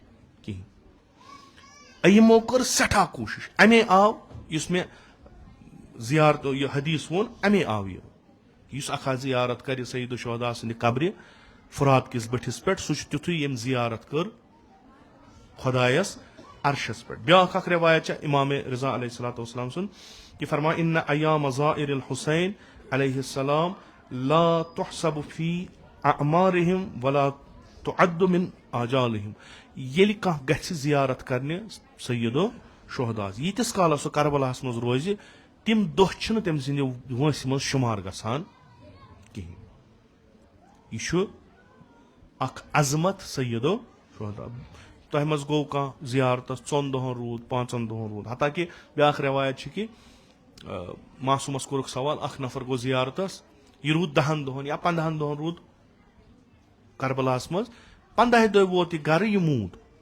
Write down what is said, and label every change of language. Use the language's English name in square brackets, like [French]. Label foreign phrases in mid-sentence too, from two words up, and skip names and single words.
[Kashmiri] کِہینۍ یِمو کٔر سٮ۪ٹھاہ کوٗشش امے آو یُس مےٚ زیارت یہِ حدیث ووٚن امے آو یہِ یُس اکھ زیارت کرِ سیدو شہدا سٕنٛدِ قبرِ فرات کِس بٔٹھِس پٮ۪ٹھ سُہ چھُ تیُتھُے ییٚمۍ زیارت کٔر خۄدایس عرشس پٮ۪ٹھ بیاکھ اکھ رِوایت چھےٚ امامِ رضا [Arabic] علیہ الصلوۃ والسلام [Kashmiri] سُنٛد یہِ فرماے [Arabic] اِنَّ ایام زائر الحسین علیہ السلام لا تحسب فی اعمارہم ولا تعد من آجالہم [Kashmiri] ییٚلہِ کانٛہہ گژھِ زیارت کرنہِ سیدو شہداس ییٖتِس کالس سُہ کربلاہس منٛز روزِ تِم دۄہ چھِنہٕ تٔمۍ سٕنٛدِ وٲنٛسہِ منٛز شُمار گژھان کِہینۍ یہِ چھُ اکھ عظمت سیدو شہدا تۄہہِ منٛز گوٚو کانٛہہ زیارتس 4 دۄہن روٗد 5 دۄہن روٗد حتاکہِ بیاکھ رٮ۪وایت چھِ کہِ معصوٗمس کوٚرُکھ سوال اکھ نفر گوٚو زیارتس یہِ روٗد 10 دۄہن یا 15 دۄہن روٗد کربلاہس منٛز 15ہہِ دۄہہِ ووت یہِ گرٕ یہِ موٗد